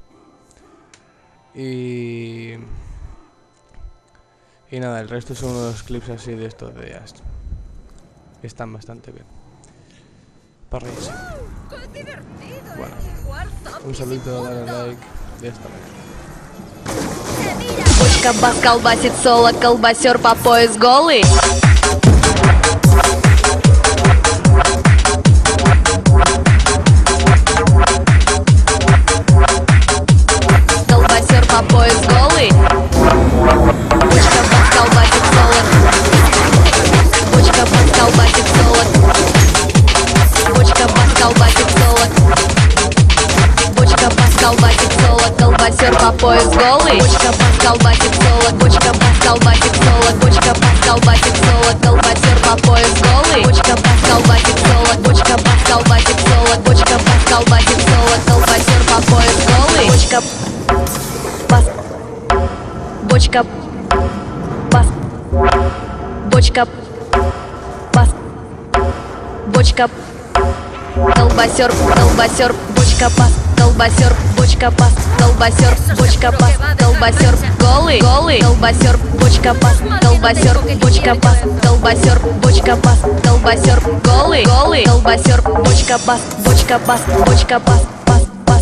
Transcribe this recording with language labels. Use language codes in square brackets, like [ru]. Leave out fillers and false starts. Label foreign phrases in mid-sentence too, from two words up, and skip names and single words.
[es] Y nada, el resto son unos clips así de estos de Just. Están bastante bien. Para reírse. Bueno, un saludo, dale like de esta manera. [ru] Бочка бас колбасит соло, колбасер по пояс голый. Колбасер по пояс голый. Бочка бас колбасит соло. Бочка бас колбасит соло. Бочка бас колбасит соло. Бочка бас колбасит соло. Колбасер по пояс голый. Бочка бас колбасит соло. Бочка бас колбасит соло. Бочка бас колбасит соло. Колбасер по пояс голый. Бочка бас колбасит соло. Бочка бас колбасит соло. Бочка бас колбасит соло. Колбасер по пояс голый. Бочка бас. Бочка бас. Бочка бас. Бочка. Колбасер, колбасер, бочка бас, колбасер, бочка бас, колбасер, бочка бас, колбасер, голый, голый, колбасер, бочка бас, колбасер, бочка бас, колбасер, бочка бас, колбасер, голый, голый, колбасер, бочка бас, бочка бас, бочка бас, бас, бас,